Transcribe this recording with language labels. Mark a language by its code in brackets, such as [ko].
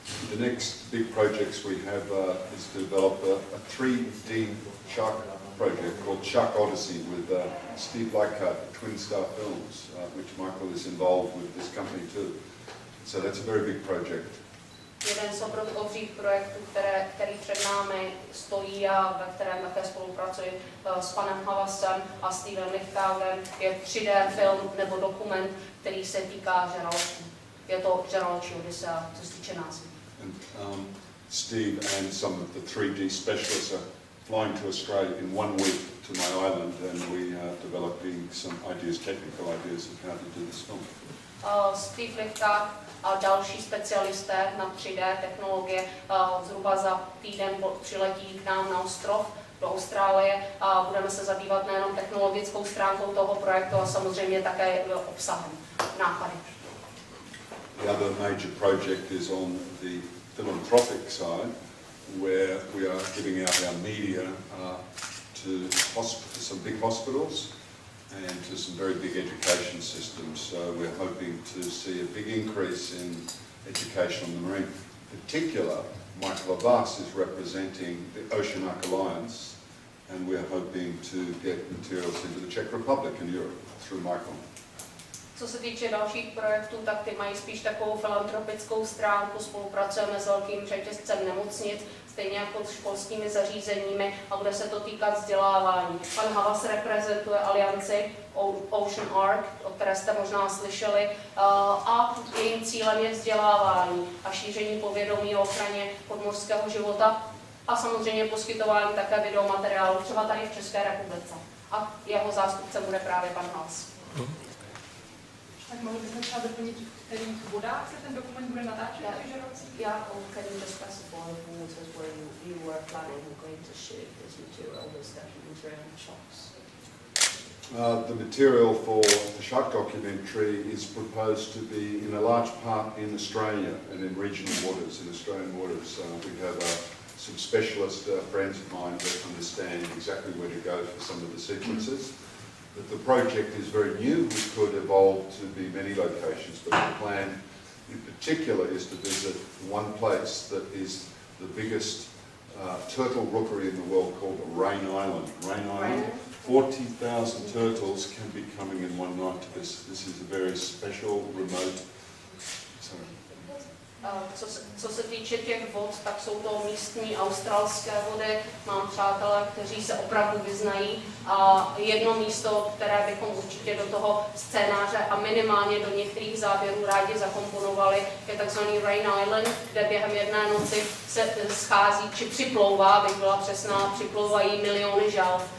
[en] The next big projects we have is to develop a 3D shark project called Shark Odyssey with Steve Leichhardt, Twin Star Films, which Michael is involved with this company too. So that's a very big project. [cs] Jeden z obrovských projektů, který před námi stojí a ve kterém také spolupracuji s panem Havasem a Stevem Leichhardtem, je 3D film nebo dokument, který se týká žraloků. Je to žraločí Odyssea, co se týče názvu. [en] Steve and some of the 3D specialists are flying to Australia in 1 week to my island, and we are developing some ideas, technical ideas of how to do this film. [cs] Steve Leichhardt a další specialisté na 3D technologie zhruba za týden přiletí k nám na ostrov do Austrálie a budeme se zabývat nejenom technologickou stránkou toho projektu, a samozřejmě také obsahem, nápady. [en] The other major project is on the philanthropic side, where we are giving out our media to some big hospitals and to some very big education systems. So we're hoping to see a big increase in education on the marine. In particular, Michael Abbas is representing the Oceanic Alliance, and we're hoping to get materials into the Czech Republic and Europe through Michael. [cs] Co se týče dalších projektů, tak ty mají spíš takovou filantropickou stránku, spolupracujeme s velkým řetězcem nemocnic, stejně jako s školskými zařízeními a bude se to týkat vzdělávání. Pan Havas reprezentuje alianci Ocean Arc, o které jste možná slyšeli, a jejím cílem je vzdělávání a šíření povědomí o ochraně podmořského života a samozřejmě poskytování také videomateriálu, třeba tady v České republice. A jeho zástupcem bude právě pan Havas. Tak mohli bychom třeba doplnit, v kterých vodách se ten dokument bude natáčet? [en] Yeah, can you just specify the waters where you were planning on going to shoot this material, this documentary shots? The material for the shark documentary is proposed to be in a large part in Australia and in regional waters, in Australian waters. We have some specialist friends of mine that understand exactly where to go for some of the sequences. But the project is very new. We could evolve to be many locations, but the plan in particular is to visit one place that is the biggest turtle rookery in the world, called Rain Island. Rain Island, 40,000 turtles can be coming in one night to this. This is a very special, remote. [cs] Co se týče těch vod, tak jsou to místní australské vody. Mám přátelé, kteří se opravdu vyznají. A jedno místo, které bychom určitě do toho scénáře a minimálně do některých záběrů rádi zakomponovali, je takzvaný Rain Island, kde během jedné noci se schází, či připlouvá, abych byla přesná, připlouvají miliony žalv.